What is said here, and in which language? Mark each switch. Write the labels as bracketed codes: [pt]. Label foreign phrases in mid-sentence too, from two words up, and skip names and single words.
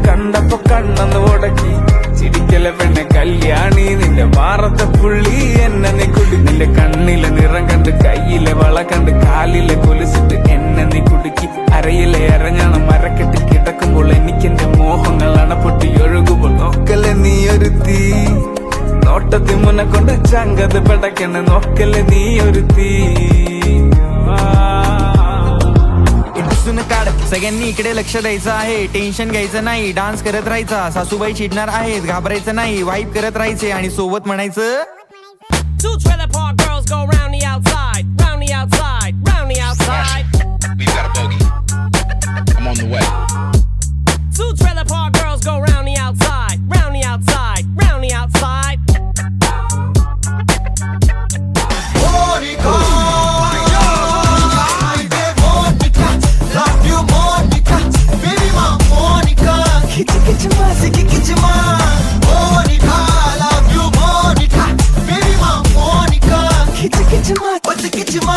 [ml] കണ്ടപ്പോ കണ്ണന്ന് ഉടക്കി ചിരിക്കല പെണ്ണെ കല്യാണി നിന്റെ മാറത്തെ പുള്ളി എന്നെ നീ കുടി നിന്റെ കണ്ണിലെ നിറം കണ്ട് കയ്യിലെ വള കണ്ട് കാലിലെ കൊലുസിട്ട് എന്നെ നീ കുടുക്കി അരയിലെ അരഞ്ഞാണ് മരക്കെട്ടി കിടക്കുമ്പോൾ എനിക്കെന്റെ മോഹങ്ങൾ അണപ്പൊട്ടി ഒഴുകുമ്പോൾ നോക്കല്ലേ നീ ഒരു തീ നോട്ടത്തി മുന്നെ കൊണ്ട് ചങ്കത് പെടക്കണ് നോക്കല്ലേ നീ ഒരു തീ [mr] सगळ्यांनी इकडे लक्ष द्यायचं आहे टेन्शन घ्यायचं नाही डान्स करत राहायचा सासूबाई चिडणार आहेत घाबरायचं नाही वाईब करत राहायचे आणि सोबत म्हणायचं [en] Two trailer park girls go round the outside, round the outside, round the outside. We've got a bogey. I'm on the way. Two trailer park girls go round the outside, round the outside, round the outside. Monica, Monica, love you Monica, baby ma Monica, kichma siki kichma, Monica, love you Monica, baby ma Monica, kichma, what's kichma?